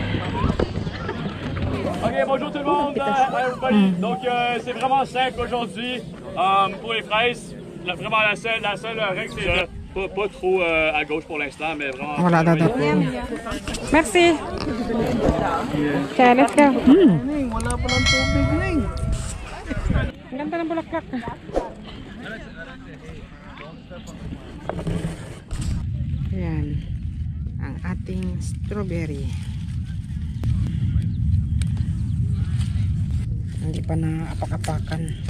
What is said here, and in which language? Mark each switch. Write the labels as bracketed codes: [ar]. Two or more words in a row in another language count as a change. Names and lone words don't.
[fr] Ok, bonjour tout le monde. Donc c'est vraiment simple aujourd'hui pour les fraises. Vraiment la seule règle c'est pas trop à gauche pour l'instant, mais vraiment. [tl] Wala daw. [fr] Merci. [en] Okay, let's go. [tl] Wala pa ng tubig ning. Ang ganda ng bulaklak. Ayan. Ang ating strawberry. Hindi pa na apak-apakan.